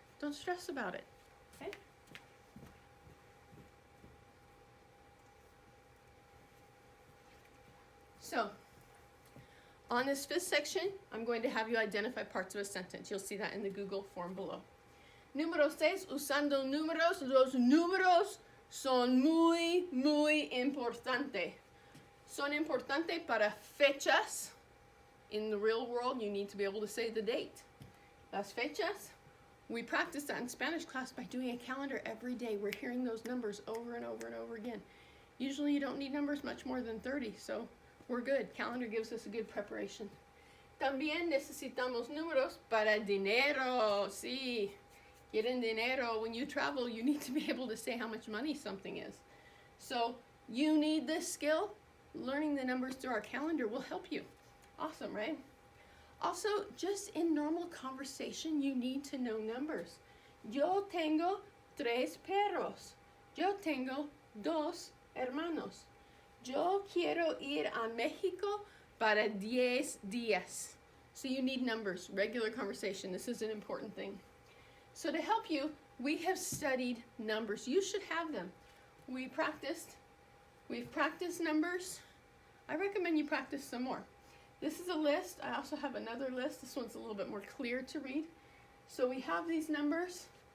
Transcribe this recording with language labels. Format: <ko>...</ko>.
<en>Don't stress about it, okay? So, on this fifth section, I'm going to have you identify parts of a sentence. You'll see that in the Google form below.</en> <es>Número 6, usando números. Los números son muy, muy importante. Son importante para fechas.</es> <en>In the real world, you need to be able to say the date.</en> <es>Las fechas.</es> <en>We practice that in Spanish class by doing a calendar every day. We're hearing those numbers over and over and over again. Usually you don't need numbers much more than 30, so we're good. Calendar gives us a good preparation.</en> <es>También necesitamos números para dinero. Sí, quieren dinero.</es> <en>When you travel, you need to be able to say how much money something is. So you need this skill. Learning the numbers through our calendar will help you. Awesome, right? Also, just in normal conversation, you need to know numbers.</en> <es>Yo tengo 3 perros. Yo tengo 2 hermanos. Yo quiero ir a México para 10 días.</es> <en>So you need numbers, regular conversation. This is an important thing. So to help you, we have studied numbers. You should have them. We've practiced numbers. I recommend you practice some more. This is a list. I also have another list. This one's a little bit more clear to read. So we have these numbers.</en>